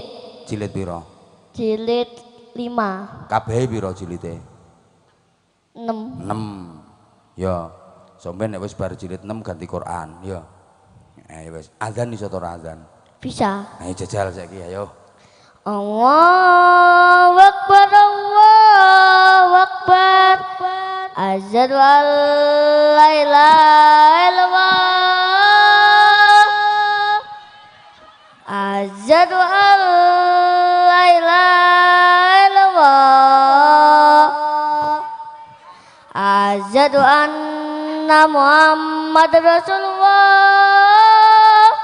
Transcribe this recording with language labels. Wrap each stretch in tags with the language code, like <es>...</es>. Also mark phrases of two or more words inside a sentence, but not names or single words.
<jv>Jilid pira? cilit 5 Kabehe pira jilite? 6 6. Ya. Sampeyan nek wis bar jilid 6 ganti Quran, ya. Ya wis. Azan iso ora azan? bisa Ayo jajal saiki ayo.</jv> <ar>الله أكبر الله أكبر أشهد أن لا إله إلا الله أشهد أن لا إله إلا الله أشهد أن محمدا رسول الله</ar>